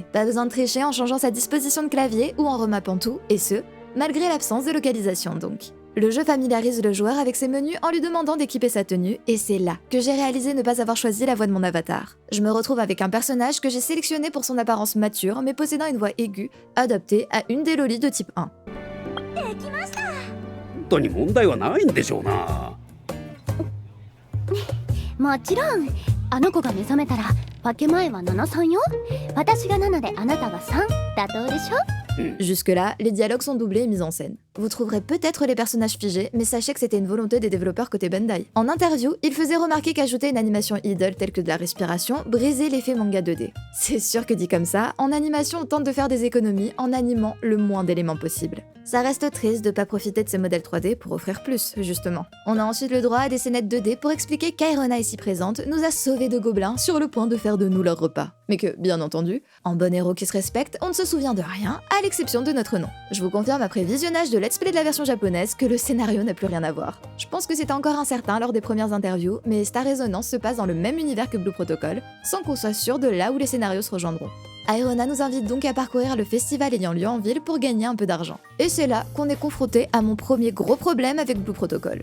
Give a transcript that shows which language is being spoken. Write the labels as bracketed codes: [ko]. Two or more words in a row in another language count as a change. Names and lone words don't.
[fr] Pas besoin de tricher en changeant sa disposition de clavier ou en remappant tout, et ce, malgré l'absence de localisation donc. Le jeu familiarise le joueur avec ses menus en lui demandant d'équiper sa tenue, et c'est là que j'ai réalisé ne pas avoir choisi la voix de mon avatar. Je me retrouve avec un personnage que j'ai sélectionné pour son apparence mature, mais possédant une voix aiguë, adaptée à une des lolis de type 1. [ja] 本当に問題はないんでしょうな。もちろんあの子が目覚めたら分け前は7-3よ。私が7であなたが3妥当でしょ。 [fr] Jusque-là, les dialogues sont doublés et mis en scène. Vous trouverez peut-être les personnages figés, mais sachez que c'était une volonté des développeurs côté Bandai. En interview, il faisait remarquer qu'ajouter une animation idle telle que de la respiration brisait l'effet manga 2D. C'est sûr que dit comme ça, en animation on tente de faire des économies en animant le moins d'éléments possible. Ça reste triste de pas profiter de ces modèles 3D pour offrir plus, justement. On a ensuite le droit à des scénettes 2D pour expliquer qu'Aerona ici présente nous a sauvés de gobelins sur le point de faire de nous leur repas. Mais que, bien entendu, en bon héros qui se respecte, on ne se souvient de rien, à l'exception de notre nom. Je vous confirme après visionnage de [en] let's play [fr] de la version japonaise que le scénario n'a plus rien à voir. Je pense que c'était encore incertain lors des premières interviews, mais Star Resonance se passe dans le même univers que Blue Protocol, sans qu'on soit sûr de là où les scénarios se rejoindront. Aerona nous invite donc à parcourir le festival ayant lieu en ville pour gagner un peu d'argent. Et c'est là qu'on est confronté à mon premier gros problème avec Blue Protocol.